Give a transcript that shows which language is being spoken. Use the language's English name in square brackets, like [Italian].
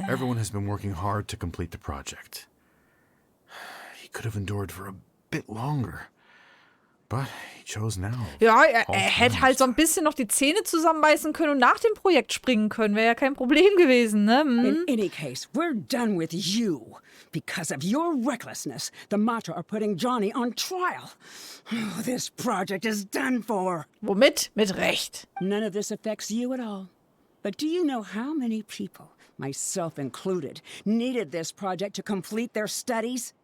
[English] Everyone has been working hard to complete the project. He could have endured for a bit longer. But he chose now. [German] Ja, er hätte halt so ein bisschen noch die Zähne zusammenbeißen können und nach dem Projekt springen können. Wäre ja kein Problem gewesen, ne? [English] In any case, we're done with you. Because of your recklessness, the Matra are putting Johnny on trial. Oh, this project is done for. [German] Womit? Mit Recht. [English] None of this affects you at all. But do you know how many people, myself included, needed this project to complete their studies?